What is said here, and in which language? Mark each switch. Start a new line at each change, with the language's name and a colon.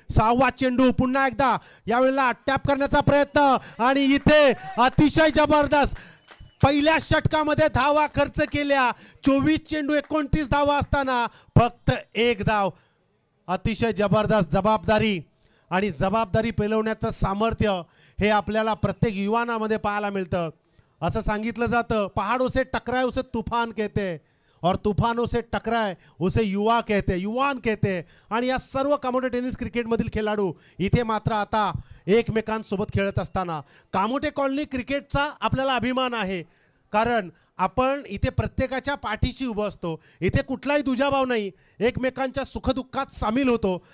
Marathi: 6वा चेंडू पुन्हा एकदा यावेळेला टॅप करण्याचा प्रयत्न आणि इथे अतिशय जबरदस्त. पहिल्या षटकामध्ये धावा खर्च केल्या. 24 चेंडू 29 धावा असताना फक्त 1 धाव. अतिशय जबरदस्त जबाबदारी आणि जबाबदारी पेलवण्याचं सामर्थ्य हे आपल्याला प्रत्येक युवानामध्ये पाहायला मिळतं. असं सांगितलं जातं
Hindi: पहाड़ों से टकराए उसे तूफान कहते और तूफानों से टकराए उसे युवा कहते युवान कहते.
Marathi: आणि या सर्व कामोठे टेनिस क्रिकेटमधील खेळाडू इथे मात्र आता एकमेकांसोबत खेळत असताना कामोठे कॉलनी क्रिकेटचा आपल्याला अभिमान आहे. कारण आपण इथे प्रत्येकाच्या पाठीशी उभं असतो. इथे कुठलाही दुजाभाव नाही. एकमेकांच्या सुखदुःखात सामील होतो.